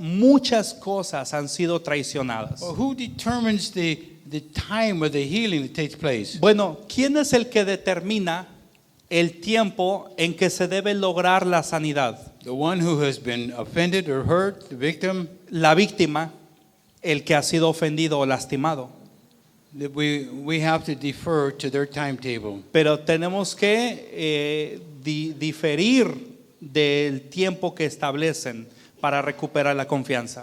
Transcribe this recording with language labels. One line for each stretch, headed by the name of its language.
Spanish: Muchas cosas han sido traicionadas.
English: Well, who determines the time of the healing that takes place?
Spanish: Bueno, ¿quién es el que determina el tiempo en que se debe lograr la sanidad?
English: The one who has been offended or hurt, the victim.
Spanish: La víctima, el que ha sido ofendido o lastimado.
English: That we have to defer to their timetable.
Spanish: Pero tenemos que diferir del tiempo que establecen para recuperar la confianza.